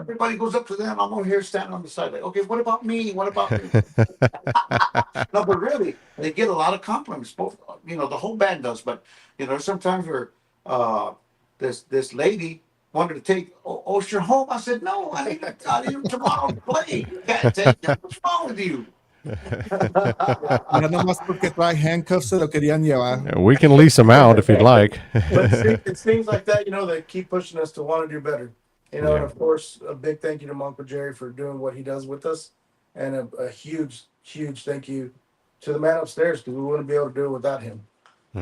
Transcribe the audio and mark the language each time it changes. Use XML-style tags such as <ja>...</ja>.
<en>everybody goes up to them. I'm over here standing on the side, like, okay, what about me? What about me? No, but really, they get a lot of compliments. Both, you know, the whole band does. But you know, sometimes where uh, this lady wanted to take Oyster home, I said, no, I ain't got here tomorrow to play. You can't take them. What's wrong with you?</en> <es>Ya nomás porque trae handcuffs se lo querían llevar.</es> <en>We can lease them out if you'd like. But it's things like that, you know, that keep pushing us to want to do better. You know, and Yeah. of course, a big thank you to Uncle Jerry for doing what he does with us, and a huge, huge thank you to the man upstairs because we wouldn't be able to do it without him. You</en>